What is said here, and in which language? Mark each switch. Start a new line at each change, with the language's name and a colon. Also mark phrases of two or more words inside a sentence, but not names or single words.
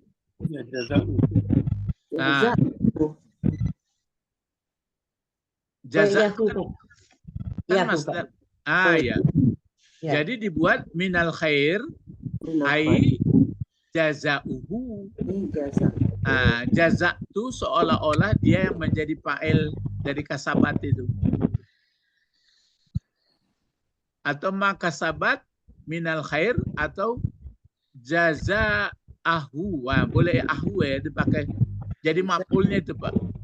Indonesian: Ya, jazauhu. Jazauhu. Ya. Jadi dibuat
Arabic: من الخير أي جزاؤه.
Indonesian: Jaza itu seolah-olah dia yang menjadi fa'il dari kasabat itu. Atau
Arabic: ما كسبت من الخير
Indonesian: atau jazaahu. Boleh ahu ya dipakai. Jadi maf'ulnya itu Pak.